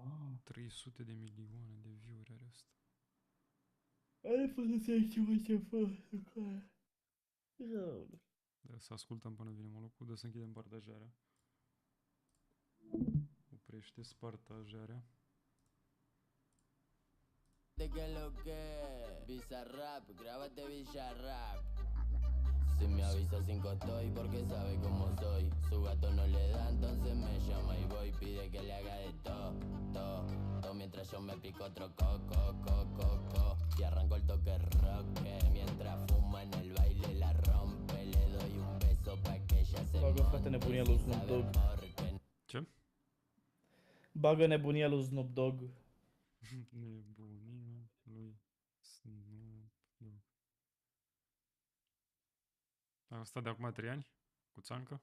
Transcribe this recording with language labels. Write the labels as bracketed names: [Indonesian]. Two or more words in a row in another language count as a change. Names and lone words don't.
[Romanian] 300 de milioane de view-uri are asta. Ai fost să ai ceva ce fac. Da, să ascultăm până vine Molocul, dă să închidem partajarea. Oprește partajarea. [Spanish] De que lo que Bizarrap, grábate Bizarrap. Si me avisa 5 estoy porque sabe cómo soy. Su gato no le da, entonces me llama y voy. Pide que le haga de todo mientras yo me pico otro coco. Y arranco el toque rock mientras fuma en el baile la rompe. Le doy un beso pa' que ella se [Romanian] Bagă frate nebunia lui Snoop Dogg. Ce? Bagă nebunia lui Snoop Dogg. Nebunia lui Snoop Dogg. Asta de acum 3 ani? Cu țancă?